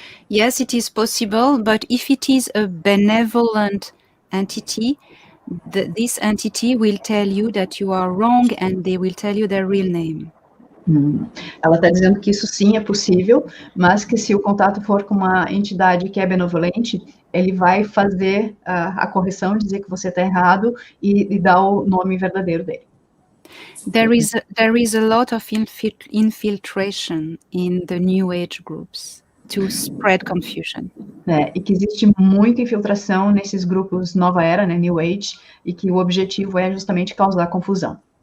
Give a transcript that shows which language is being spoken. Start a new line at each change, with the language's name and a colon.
English: Yes, it is possible, but if it is a benevolent entity, this entity will tell you that you are wrong and they will tell you their real name.
Portuguese: Ela está dizendo que isso sim é possível, mas que se o contato for com uma entidade que é benevolente, ele vai fazer a correção, dizer que você está errado e dar o nome verdadeiro dele.
English: There is a lot of infiltration in the New Age groups to spread confusion.
Portuguese: E que existe muita infiltração nesses grupos Nova Era, né, New Age, e que o objetivo é justamente causar confusão.